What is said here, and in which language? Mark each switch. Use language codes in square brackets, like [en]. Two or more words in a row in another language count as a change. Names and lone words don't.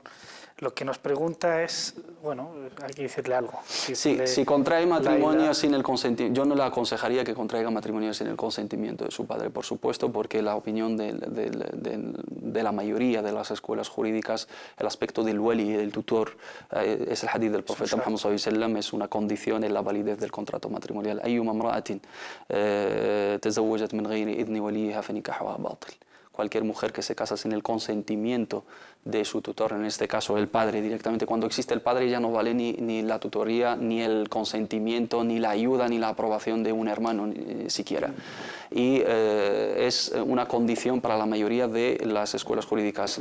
[es] Lo que nos pregunta es, bueno, hay que decirle algo. Si contrae matrimonio sin el consentimiento, yo no le aconsejaría que contraiga matrimonio sin el consentimiento de su padre, por supuesto, porque la opinión de la mayoría de las escuelas jurídicas, el aspecto del wali, del tutor, es el hadith del profeta Muhammad [ar] صلى الله عليه وسلم, [es] es una condición en la validez del contrato matrimonial. [ar] أيما امرأة تزوجت من غير إذن وليها فنكاحها باطل. [es] cualquier mujer que se casa sin el consentimiento de su tutor, en este caso el padre directamente. Cuando existe el padre ya no vale ni la tutoría, ni el consentimiento, ni la ayuda, ni la aprobación de un hermano ni siquiera. Y es una condición para la mayoría de las escuelas jurídicas.